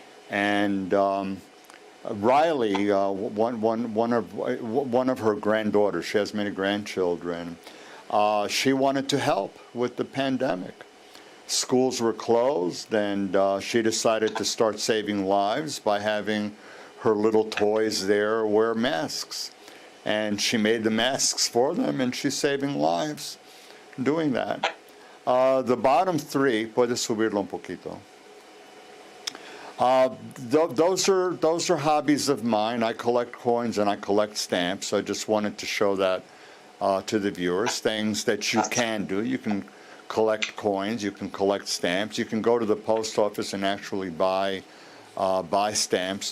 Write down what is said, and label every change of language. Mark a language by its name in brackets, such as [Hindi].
[English] And Riley, one of her granddaughters, she has many grandchildren, she wanted to help with the pandemic. Schools were closed, and she decided to start saving lives by having her little toys there wear masks. And she made the masks for them, and she's saving lives doing that. The bottom 3, [Spanish] puedes subirlo un poquito. [English] Those are hobbies of mine. I collect coins and I collect stamps. I just wanted to show that to the viewers, things that you can do. You can collect coins, you can collect stamps, you can go to the post office and actually buy stamps.